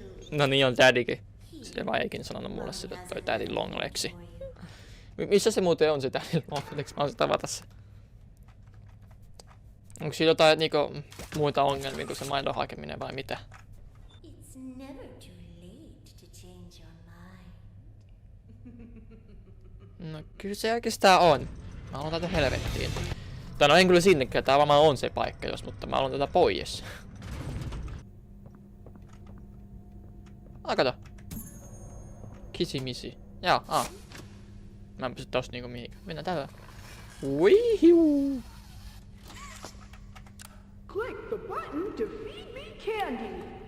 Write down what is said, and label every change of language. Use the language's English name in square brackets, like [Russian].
[Finnish] No niin on daddykin. Se vaan eikin sanonut mulle sitä toi daddy longlegsi. Missä se muuten on se daddy longlegs? Mä oon tavata se. Onko siinä jotain niinku muita ongelmia kuin se maidon hakeminen vai mitä? [English] It's never too late to change your mind. [Finnish] No kyllä se oikeastaan on. Mä haluan tätä helvettiin. Tai no en kyllä sinnekään, tää varmaan on se paikka jos, mutta mä haluan tätä pois. Kato. Kisimisi. Jaa, Mä en pysy tosta niinku mihinkään. Mennään tällä. Wihiu. [English] Click the button to feed me candy.